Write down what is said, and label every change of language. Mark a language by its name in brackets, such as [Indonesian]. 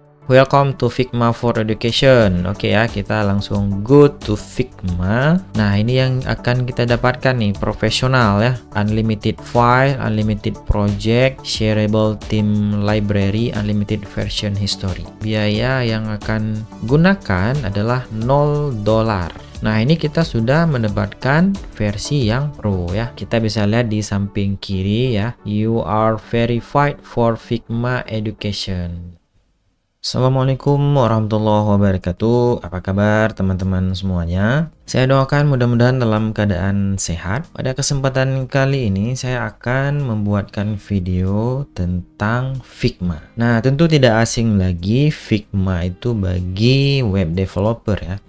[English] Welcome to Figma for Education. [Indonesian] Oke ya, kita langsung [English] go to Figma. [Indonesian] Nah, ini yang akan kita dapatkan nih, profesional ya. [English] Unlimited file, unlimited project, shareable theme library, unlimited version history. [Indonesian] Biaya yang akan gunakan adalah $0. Nah, ini kita sudah mendapatkan versi yang pro ya. Kita bisa lihat di samping kiri ya. [English] You are verified for Figma Education. [Arabic] Assalamualaikum warahmatullahi wabarakatuh. [Indonesian] Apa kabar teman-teman semuanya? Saya doakan mudah-mudahan dalam keadaan sehat. Pada kesempatan kali ini saya akan membuatkan video tentang Figma. Nah, tentu tidak asing lagi Figma itu bagi web developer ya.